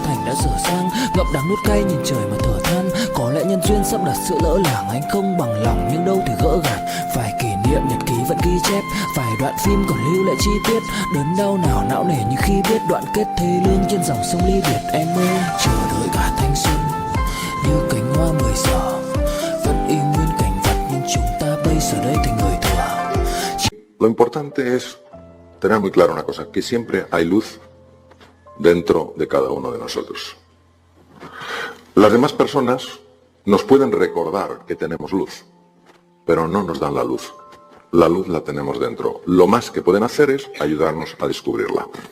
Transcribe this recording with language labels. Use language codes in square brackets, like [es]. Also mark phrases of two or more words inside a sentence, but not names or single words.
[vi] thành đã dở dang, ngậm đắng nuốt cay nhìn trời mà thở than, có lẽ nhân duyên sắp đặt sự lỡ làng, anh không bằng lòng nhưng đâu thể gỡ gạt, vài kỷ niệm nhật ký vẫn ghi chép, vài đoạn phim còn lưu lại chi tiết, đớn đau nào não nề như khi biết đoạn kết thê lương trên dòng sông ly biệt, em ơi chờ đợi cả thanh xuân như cánh hoa 10 giờ, vẫn y nguyên cảnh vật nhưng chúng ta bây giờ đây thành người thừa. [es] lo importante es tener muy claro una cosa, que siempre hay luz dentro de cada uno de nosotros. Las demás personas nos pueden recordar que tenemos luz, pero no nos dan la luz. La luz la tenemos dentro. Lo más que pueden hacer es ayudarnos a descubrirla.